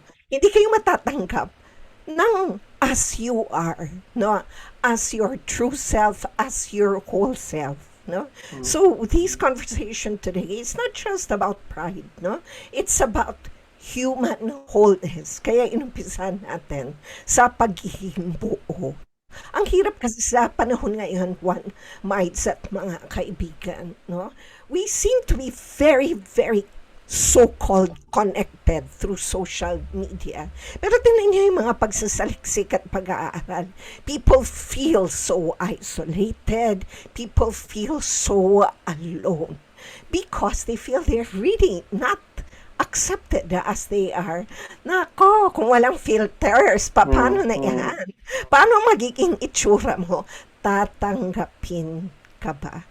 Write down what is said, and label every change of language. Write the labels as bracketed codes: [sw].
[tl] mo hindi kayo matatanggap ng [en] as you are, [tl] no? [en] As your true self, as your whole self, no? mm, So this conversation today is not just about pride, no? It's about human wholeness. [tl] Kaya inumpisan natin sa pagiging buo. Ang hirap kasi sa panahon ngayon, one mites at mga kaibigan, no? [en] We seem to be very, very so-called connected through social media. [tl] Pero tingnan niyo yung mga pagsasaliksik at pag-aaral. [en] People feel so isolated. People feel so alone because they feel they're really not accepted as they are. [tl] Nako, kung walang filters, paano mm, na mm. yan? Paano magiging itsura mo? Tatanggapin ka ba?